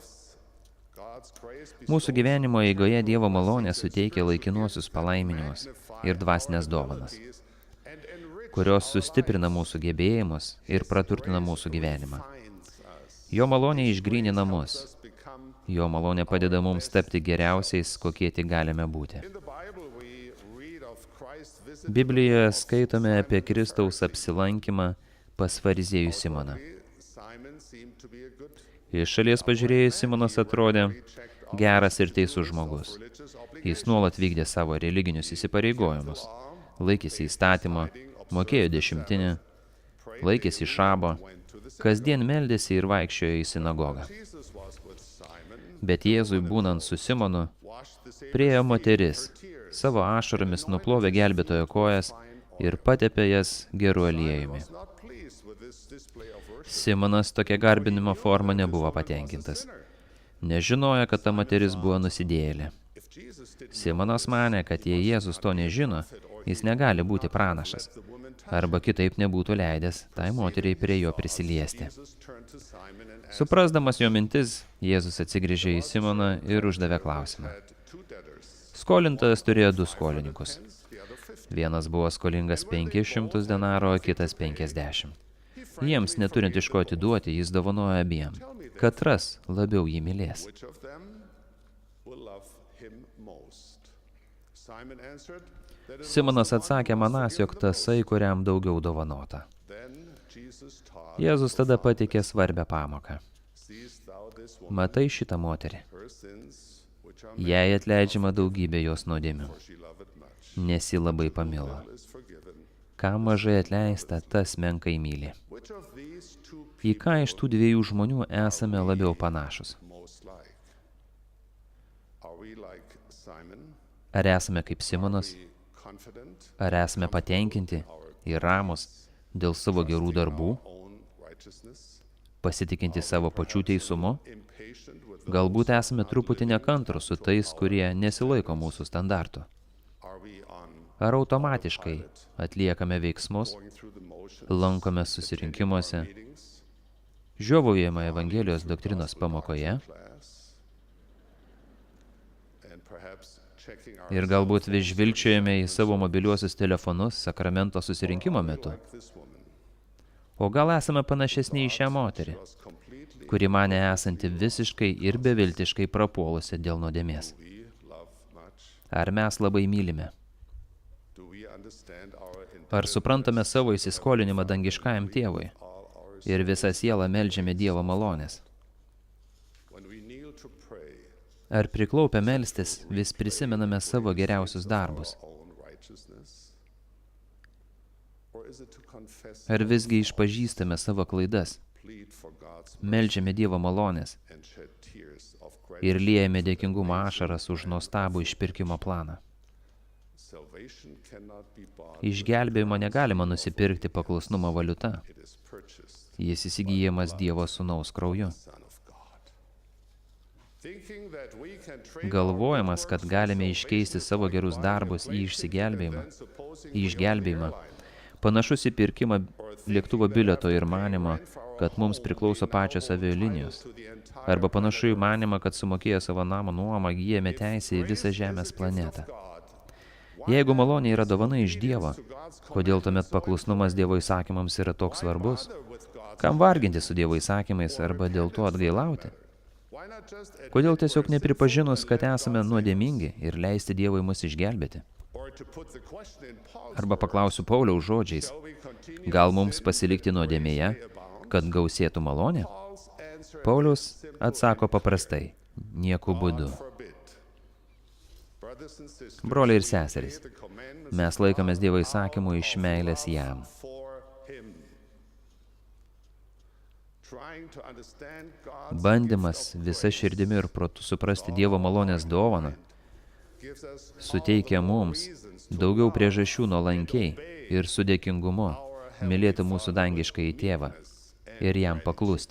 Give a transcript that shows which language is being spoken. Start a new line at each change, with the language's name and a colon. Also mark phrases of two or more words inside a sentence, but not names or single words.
Lithuanian: Mūsų gyvenimo eigoje Dievo malonė suteikia laikinuosius palaiminimus ir dvasinės dovanas, kurios sustiprina mūsų gebėjimus ir praturtina mūsų gyvenimą. Jo malonė išgrynina mus. Jo malonė padeda mums tapti geriausiais, kokie tik galime būti.
English: In the Bible, we read of Christ visit
Lithuanian: Biblijoje skaitome apie Kristaus apsilankymą pas fariziejų Simoną.
English: Simon seemed to be a good
Lithuanian: Iš šalies pažiūrėjus, Simonas atrodė geras ir teisus žmogus. Jis nuolat vykdė savo religinius įsipareigojimus, laikėsi įstatymo, mokėjo dešimtinę, laikėsi šabo, kasdien meldėsi ir vaikščiojo į sinagogą.
English: Jesus was with Simon,
Lithuanian: Bet Jėzui būnant su Simonu,
English: washed the Savior's
Lithuanian: priėjo moteris, savo ašaromis nuplovė gelbėtojo kojas ir patepė jas geru aliejumi.
English: not pleased with this display of worship.
Lithuanian: Simonas tokia garbinimo forma nebuvo patenkintas. Nežinojo, kad ta moteris buvo nusidėjėlė.
English: If Jesus did
Lithuanian: Simonas manė, kad jei Jėzus to nežino, jis negali būti pranašas, arba kitaip nebūtų leidęs tai moteriai prie jo prisiliesti.
English: Jesus turned to Simon and asked,
Lithuanian: Suprasdamas jo mintis, Jėzus atsigręžė į Simoną ir uždavė klausimą.
English: had two debtors,
Lithuanian: Skolintojas turėjo du skolininkus.
English: the other 50.
Lithuanian: Vienas buvo skolingas 500 denarų, o kitas 50. Jiems neturint iš ko atiduoti, jis dovanojo abiem. Katras labiau jį mylės.
English: Which of them will love him most? Simon answered, that is
Lithuanian: Simonas atsakė manas, jog tasai, kuriam daugiau dovanota.
English: then Jesus taught,
Lithuanian: Jėzus tada pateikė svarbią pamoką.
English: seest thou this woman,
Lithuanian: Matai šitą moterį.
English: her sins, which are
Lithuanian: Jai atleidžiama daugybė jos nuodėmių,
English: for she loved much,
Lithuanian: nes ji labai pamilo.
English: is forgiven.
Lithuanian: Kam mažai atleista, tas menkai myli.
English: Which of these two
Lithuanian: Į ką iš tų dviejų žmonių esame labiau panašus?
English: most like? Are we like Simon,
Lithuanian: Ar esame kaip Simonas?
English: confident,
Lithuanian: Ar esame patenkinti ir ramus dėl savo gerų darbų,
English: own righteousness,
Lithuanian: pasitikinti savo pačių teisumu?
English: impatient with
Lithuanian: Galbūt esame truputį nekantrus su tais, kurie nesilaiko mūsų standartų.
English: are we on
Lithuanian: Ar automatiškai atliekame veiksmus,
English: going through the motions,
Lithuanian: lankome susirinkimuose,
English: meetings,
Lithuanian: žiovaujame Evangelijos doktrinos pamokoje
English: class, and perhaps checking our
Lithuanian: ir galbūt vis žvilgčiojame į savo mobiliuosius telefonus sakramento susirinkimo metu.
English: like this woman
Lithuanian: O gal esame panašesni į šią moterį,
English: was completely
Lithuanian: kuri mane esanti visiškai ir beviltiškai prapuolusi dėl nuodėmės.
English: we love much?
Lithuanian: Ar mes labai mylime?
English: Do we understand our
Lithuanian: Ar suprantame savo įsiskolinimą dangiškajam tėvui
English: all our
Lithuanian: ir visą sielą meldžiame Dievo malonės?
English: when we kneel to pray
Lithuanian: Ar priklaupę melstis vis prisimename savo geriausius darbus?
English: own righteousness? Or is it to confess,
Lithuanian: Ar visgi išpažįstame savo klaidas,
English: plead for God's
Lithuanian: meldžiame Dievo malonės
English: and shed tears of
Lithuanian: ir
English: gratitude?
Lithuanian: liejame dėkingumo ašaras už nuostabų išpirkimo planą?
English: Salvation cannot be bought,
Lithuanian: Išgelbėjimo negalima nusipirkti paklusnumo valiuta.
English: it is purchased,
Lithuanian: Jis įsigyjamas Dievo sūnaus krauju.
English: Son of God. Thinking that we can trade
Lithuanian: Galvojimas, kad galime iškeisti savo gerus darbus į išsigelbėjimą, į išgelbėjimą, panašus į pirkimą lėktuvo bilieto ir manimą, kad mums priklauso pačios avialinijos. Arba panašu į manimą, kad sumokėję savo namo nuomą gyjame teisę į visą Žemės planetą. Jeigu malonė yra dovana iš Dievo, kodėl tuomet paklusnumas Dievo įsakymams yra toks svarbus? Kam varginti su Dievo įsakymais arba dėl to atgailauti?
English: Why not just
Lithuanian: Kodėl tiesiog nepripažinus, kad esame nuodėmingi ir leisti Dievui mus išgelbėti?
English: or to put the question in Paul's
Lithuanian: Arba paklausiu Pauliaus žodžiais,
English: shall we continue
Lithuanian: gal mums pasilikti nuodėmėje, kad gausėtų malonė?
English: Paul's answer
Lithuanian: Paulius atsako paprastai, nieku būdu.
English: forbid. Brothers and sisters,
Lithuanian: Broliai ir seserys,
English: the commandments
Lithuanian: mes laikomės Dievo įsakymų iš meilės jam.
English: for him. Trying to understand God's
Lithuanian: Bandymas visa širdimi ir protu suprasti Dievo malonės dovaną
English: gives us
Lithuanian: suteikia mums daugiau priežasčių nuolankiai ir su dėkingumu mylėti mūsų dangiškąjį tėvą ir jam paklusti.